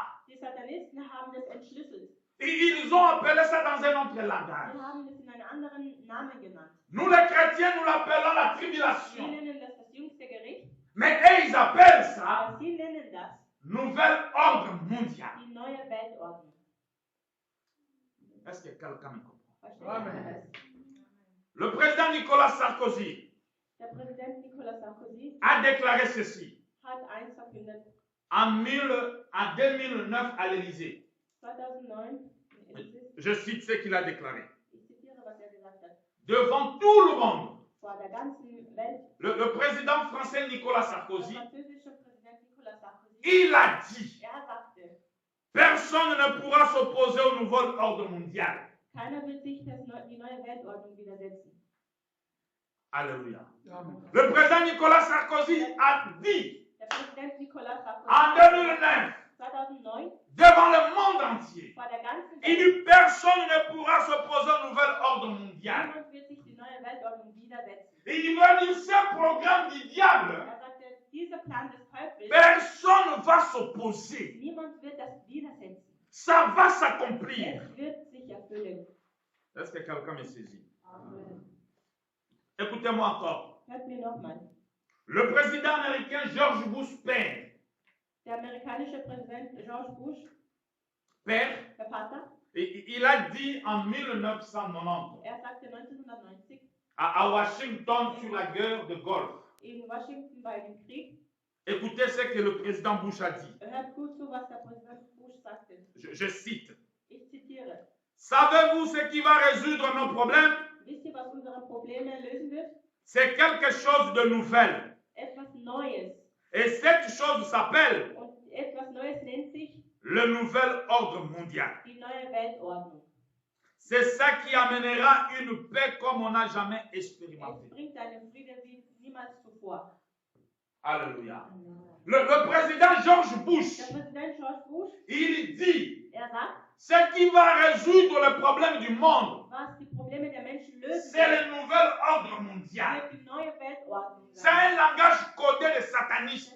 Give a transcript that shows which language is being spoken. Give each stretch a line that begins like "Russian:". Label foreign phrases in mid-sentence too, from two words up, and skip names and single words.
German: Die Satanisten haben das entschlüsselt.
French: Et ils ont appelé ça dans un autre
German: Sie
French: langage.
German: haben es in einen anderen Namen genannt.
French: Nous les chrétiens, nous l'appelons la
German: Sie
French: tribulation.
German: nennen das jüngste Gericht,
French: Mais eux, ils appellent ça
German: aber sie nennen das
French: nouvel ordre mondial.
German: die neue Weltordnung.
French: Est-ce que quelqu'un me comprend?
German: Versteht Amen. ihr das?
French: Le président Nicolas Sarkozy
German: Der Präsident Nicolas Sarkozy
French: a déclaré ceci
German: hat eins verkündet.
French: en 2009 à l'Élysée.
German: 2009 ist es,
French: Je cite ce qu'il a déclaré.
German: ich zitiere, was er gesagt hat,
French: Devant tout le monde,
German: vor der ganzen Welt,
French: le président français Nicolas
German: der
French: Sarkozy,
German: französische Präsident Nicolas Sarkozy,
French: il a dit,
German: sagte,
French: personne ne pourra s'opposer au nouvel ordre mondial.
German: keiner wird sich die neue Weltordnung widersetzen.
French: Alléluia.
German: Amen.
French: Le président Nicolas Sarkozy a dit
German: Der Präsident Nicolas Sarkozy
French: en 2009,
German: 2009
French: devant le monde entier,
German: vor der ganzen
French: il
German: Welt,
French: dit personne ne pourra s'opposer au nouvel ordre mondial.
German: niemand wird sich die neue Weltordnung widersetzen.
French: Et il veut dire ce programme du diable,
German: Er sagte, dieser Plan des Teufels,
French: personne ne va s'opposer.
German: niemand wird das widersetzen.
French: Ça va s'accomplir.
German: Es wird sich erfüllen.
French: Est-ce que quelqu'un me saisit? Amen. Écoutez-moi encore.
German: Hört mir nochmal.
French: Le président américain George Bush père,
German: Der amerikanische Präsident George Bush,
French: père,
German: der Vater,
French: il a dit en 1990
German: er sagte 1990
French: à Washington sur la guerre de Golfe.
German: in Washington bei dem Krieg,
French: Écoutez ce que le président Bush a dit.
German: hört gut zu, was der Präsident Bush sagte.
French: Je cite.
German: Ich zitiere.
French: Savez-vous ce qui va résoudre nos problèmes?
German: Wisst ihr, was unsere Probleme lösen wird?
French: C'est quelque chose de nouvel.
German: Etwas Neues.
French: Et cette chose s'appelle
German: Und etwas Neues nennt sich
French: le nouvel ordre mondial.
German: die neue Weltordnung.
French: C'est ça qui amènera une paix comme on n'a jamais
German: Es
French: expérimenté.
German: bringt einen Frieden wie niemals zuvor.
French: Alléluia. Le président George Bush,
German: Der Präsident George Bush,
French: il dit,
German: er sagt,
French: ce qui va résoudre le problème du monde,
German: was die Probleme der Menschen lösen
French: c'est
German: wird,
French: le nouvel ordre mondial.
German: wird die neue Weltordnung
French: C'est
German: sein.
French: un langage codé de satanistes.